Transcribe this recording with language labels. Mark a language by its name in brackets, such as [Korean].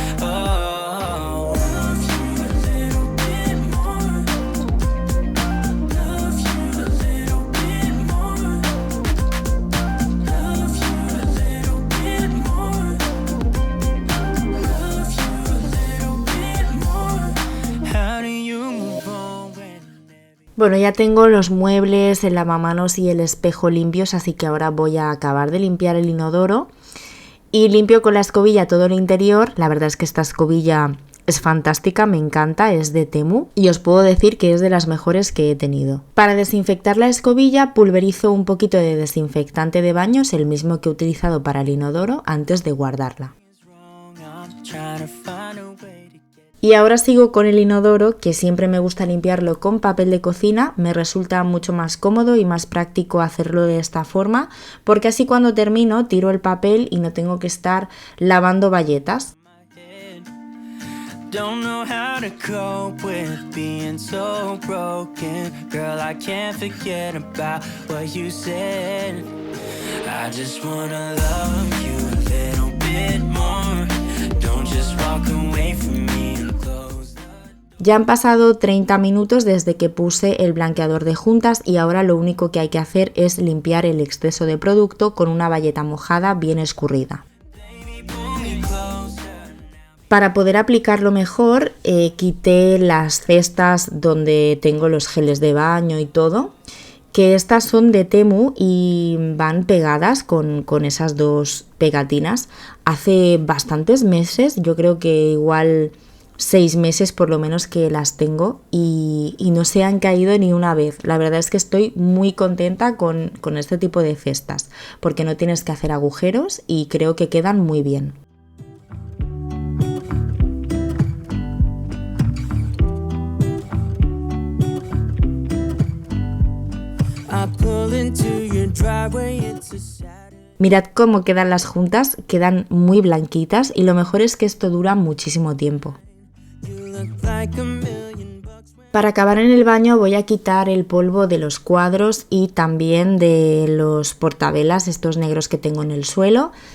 [English] Oh, love you a little bit more. Love you a little bit more. Love you a little bit more. Love you a little bit more. How do you move on when... [Spanish] Bueno, ya tengo los muebles, el lavamanos y el espejo limpios, así que ahora voy a acabar de limpiar el inodoro y limpio con la escobilla todo el interior. La verdad es que esta escobilla es fantástica, me encanta, es de Temu y os puedo decir que es de las mejores que he tenido. Para desinfectar la escobilla pulverizo un poquito de desinfectante de baños, el mismo que he utilizado para el inodoro, antes de guardarla. Y ahora sigo con el inodoro, que siempre me gusta limpiarlo con papel de cocina. Me resulta mucho más cómodo y más práctico hacerlo de esta forma, porque así cuando termino tiro el papel y no tengo que estar lavando bayetas. [English] Don't know how to cope with being so broken. Girl, I can't forget about what you said. I just wanna love you a little bit more. Don't just walk away from me and close the door. [Spanish] Ya han pasado 30 minutos desde que puse el blanqueador de juntas y ahora lo único que hay que hacer es limpiar el exceso de producto con una bayeta mojada bien escurrida. Para poder aplicarlo mejor, quité las cestas donde tengo los geles de baño y todo, que estas son de Temu y van pegadas con esas dos pegatinas. Hace bastantes meses, yo creo que igual 6 meses por lo menos que las tengo y no se han caído ni una vez. La verdad es que estoy muy contenta con este tipo de cestas, porque no tienes que hacer agujeros y creo que quedan muy bien. [English] I pull into your driveway, it's a Saturday. [Spanish] Mirad cómo quedan las juntas, quedan muy blanquitas y lo mejor es que esto dura muchísimo tiempo. [English] You look like $1 million. [Spanish] Para acabar en el baño voy a quitar el polvo de los cuadros y también de los portavelas, estos negros que tengo en el suelo.